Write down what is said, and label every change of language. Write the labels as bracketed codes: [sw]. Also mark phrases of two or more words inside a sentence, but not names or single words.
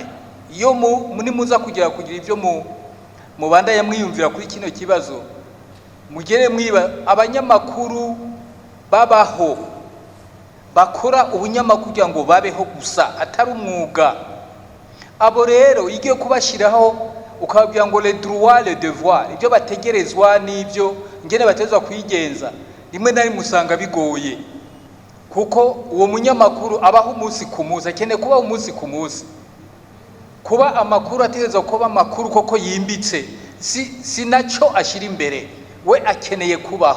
[rn] Iyo muni muza kugira ivyo mu banda yamwiyumvira kuri kino kibazo mugere mwiba abanyamakuru babaho bakora ubunyamakuru kugira ngo babeho gusa atari umwuga. Abo rero igiye kubashiraho ukababwira ngo [fr] le droit le devoir [rn] ibyo bategerezwa n'ibyo ngene batezwa kwigenza rimwe na rimwe usanga bigoye kuko uwo munyamakuru abaho umunsi ku munsi akeneye kuba umunsi ku munsi kuba amakuru ategerezwa kuba amakuru koko yimbitse si naco ashira imbere we akeneye kubaho.